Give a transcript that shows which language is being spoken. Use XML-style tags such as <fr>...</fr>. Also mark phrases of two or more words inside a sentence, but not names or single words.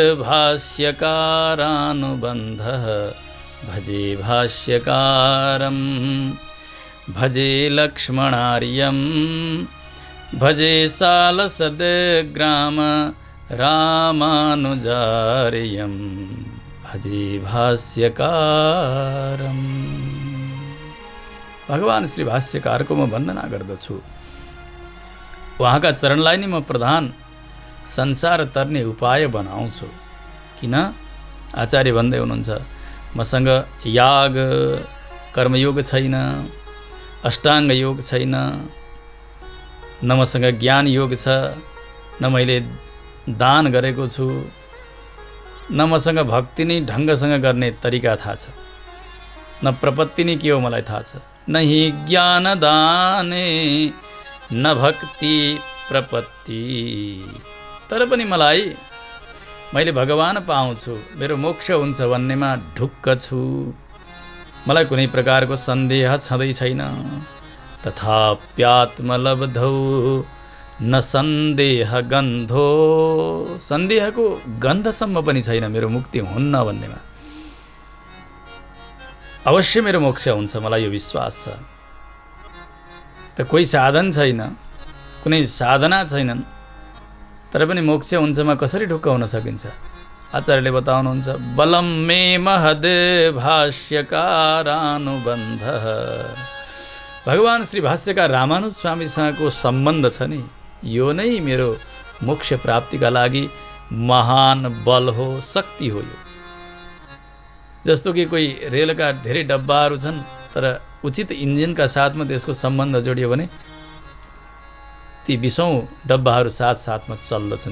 <sa>भाष्यकारानुबन्धः भजे भाष्यकारं भजे लक्ष्मणार्यं भजे सालसद्ग्राम रामानुजार्यं भजे भाष्यकारं।</sa> <ne>भगवान श्री भाष्यकारको म वन्दना गर्दछु। उहाँका चरणलाई नै म प्रधान संसार तर्ने उपाय बनाउँछु। किन? आचार्य भन्दै हुनुहुन्छ, मसँग याग कर्मयोग छैन, अष्टाङ्ग योग छैन, न मसँग ज्ञान योग छ, न मैले दान गरेको छु, न मसँग भक्ति नै ढङ्गसँग गर्ने तरिका थाहा छ, न प्रपत्ति नै के हो मलाई थाहा छ।</ne> <sa>न हि ज्ञान दाने न भक्ति प्रपत्ति।</sa> <ne>तर पनि मैले भगवान पाउँछु, मेरो मोक्ष हुन्छ भन्नेमा ढुक्क छु। मलाई कुनै प्रकारको सन्देह छँदै छैन।</ne> <sa>तथाप्यात्मलब्धौ न सन्देह गन्धो।</sa> <ne>सन्देहको गन्धसम्म पनि छैन मेरो मुक्ति हुन्न भन्नेमा। अवश्य मेरो मोक्ष हुन्छ, मलाई यो विश्वास छ। त कोही साधन छैन, कुनै साधना छैनन्, तर पनि मोक्ष हुन्छमा कसरी ढुक्क हुन सकिन्छ? आचार्यले बताउनुहुन्छ,</ne> <sa>बलं मे महद् भाष्यकारानुबन्धः।</sa> <ne>भगवान श्री भाष्यकार रामानुज स्वामीसँगको सम्बन्ध छ नि, यो नै मेरो मोक्ष प्राप्तिका लागि महान बल हो, शक्ति हो। यो जस्तो कि कोही रेलका धेरै डब्बाहरू छन्, तर उचित इन्जिनका साथमा त्यसको सम्बन्ध जोडियो भने ती 20औं डब्बाहरू साथसाथमा चल्दछन्।</ne>